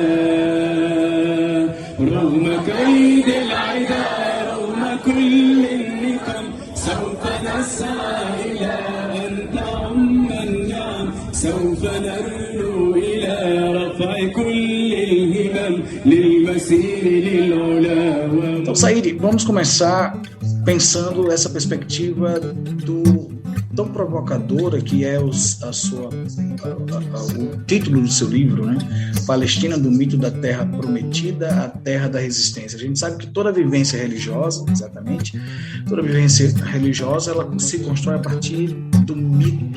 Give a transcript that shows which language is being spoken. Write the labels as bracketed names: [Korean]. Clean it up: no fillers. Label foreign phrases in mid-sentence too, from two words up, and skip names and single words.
[Arabic] رغم كيد العدا رغم كل النقم سوف نسعى إلى أن تعم النعم سوف نرنو إلى رفع كل الهمم للمسير للعلا. [Portuguese] Então, Said, vamos começar pensando essa perspectiva tão provocadora que é o título do seu livro, né? Palestina, do mito da terra prometida à terra da resistência. A gente sabe que toda vivência religiosa, exatamente, toda vivência religiosa, ela se constrói a partir do mito.